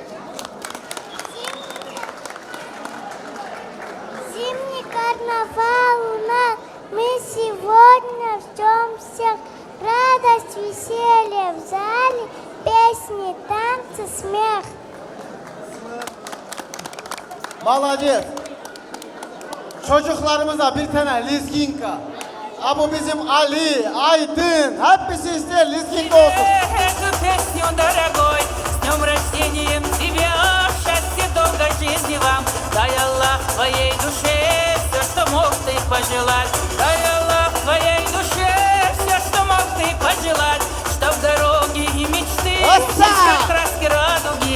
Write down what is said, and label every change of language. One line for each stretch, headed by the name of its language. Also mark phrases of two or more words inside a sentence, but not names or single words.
Russian: Зимний карнавал у нас, мы сегодня ждем всех. Радость, веселье в зале, песни, танцы, смех. Молодец.
Turkish: Çocuklarımıza bir tane lizginka. Ha bu bizim Ali, Aydın. Hepsi ister lizginka olsun.
Russian: Эту песню, дорогой, с днем рождением тебя, счастья, долгой жизни вам. Дай Аллах твоей душе все, что мог ты пожелать. Дай Аллах твоей душе все, что мог ты пожелать. Чтоб дороги и мечты, как краски радуги.